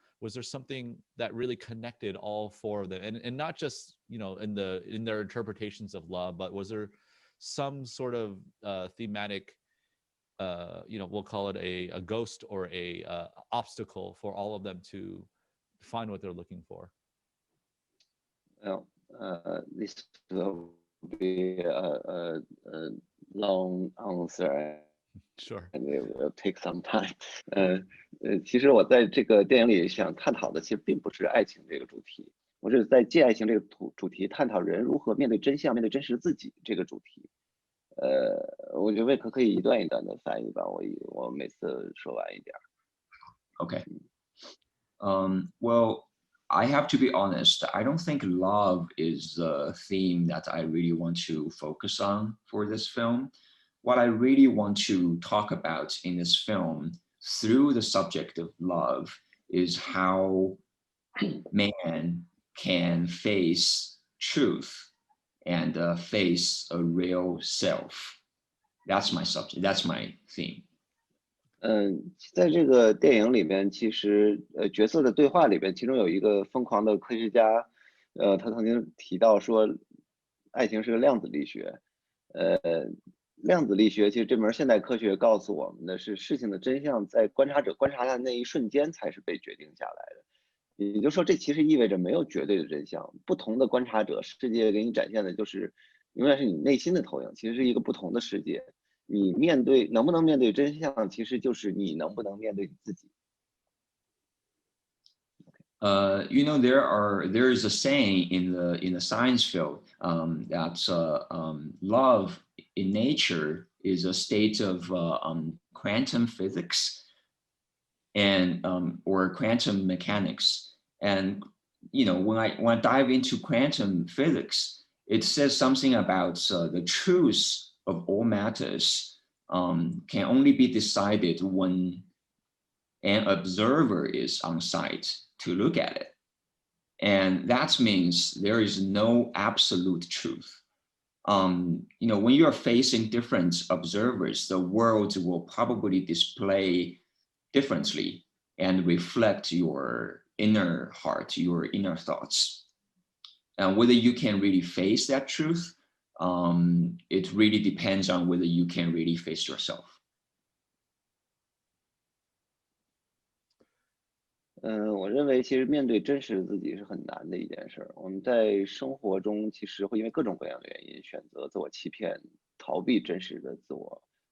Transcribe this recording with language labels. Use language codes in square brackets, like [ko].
[en] Was there something that really connected all four of them, and not just in their interpretations of love, but was there some sort of thematic, we'll call it a ghost or a obstacle for all of them to find what they're looking for? Well, this will be a long answer Sure. and it will take some time. [zh] 其实我在这个电影里想探讨的，其实并不是爱情这个主题，我是在借爱情这个主题探讨人如何面对真相、面对真实自己这个主题。我觉得魏可以一段一段的翻译吧，我每次说完一点。 [en] Okay. Well, I have to be honest. I don't think love is the theme that I really want to focus on for this film. What I really want to talk about in this film through the subject of love is how man can face truth and face a real self. That's my subject. That's my theme. [zh] 在这个电影里边，其实角色的对话里边，其中有一个疯狂的科学家，他曾经提到说，爱情是个量子力学。量子力学其实这门现代科学告诉我们的是，事情的真相在观察者观察的那一瞬间才是被决定下来的。也就是说，这其实意味着没有绝对的真相，不同的观察者，世界给你展现的就是永远是你内心的投影，其实是一个不同的世界。你能不能面对真相，其实就是你能不能面对你自己。 [en] There is a saying in the science field that love in nature is a state of quantum physics and or quantum mechanics. And when I dive into quantum physics, it says something about the truth of all matters can only be decided when an observer is on site to look at it. And that means there is no absolute truth. When you are facing different observers, the world will probably display differently and reflect your inner heart, your inner thoughts. And whether you can really face that truth, it really depends on whether you can really face yourself. [zh] 我认为其实面对真实的自己是很难的一件事儿。我们在生活中其实会因为各种各样的原因选择自我欺骗，逃避真实的自我。